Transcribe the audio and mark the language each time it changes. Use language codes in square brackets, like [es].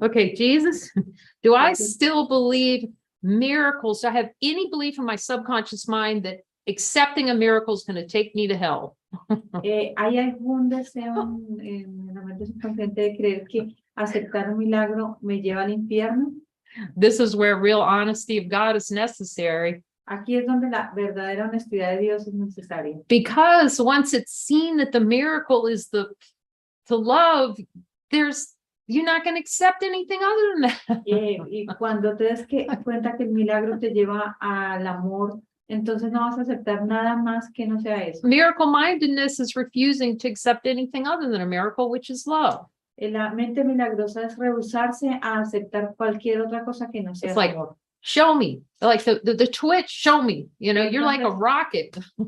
[en] Okay, Jesus, do I still believe miracles? Do I have any belief in my subconscious mind that accepting a miracle is going to take me to hell? [es] ¿Hay algún deseo en la mente subconsciente de creer que aceptar un milagro me lleva al infierno? [en] This is where real honesty of God is necessary. [es] Aquí es donde la verdadera honestidad de Dios es necesaria. [en] Because once it's seen that the miracle is to love, you're not going to accept anything other than that. [es] Y cuando te des cuenta que el milagro te lleva al amor, entonces no vas a aceptar nada más que no sea eso. [en] Miracle mindedness is refusing to accept anything other than a miracle, which is love. [es] La mente milagrosa es rehusarse a aceptar cualquier otra cosa que no sea [en] It's like, [es] amor. [en] show me, like the twitch, show me, you know, you're like a rocket.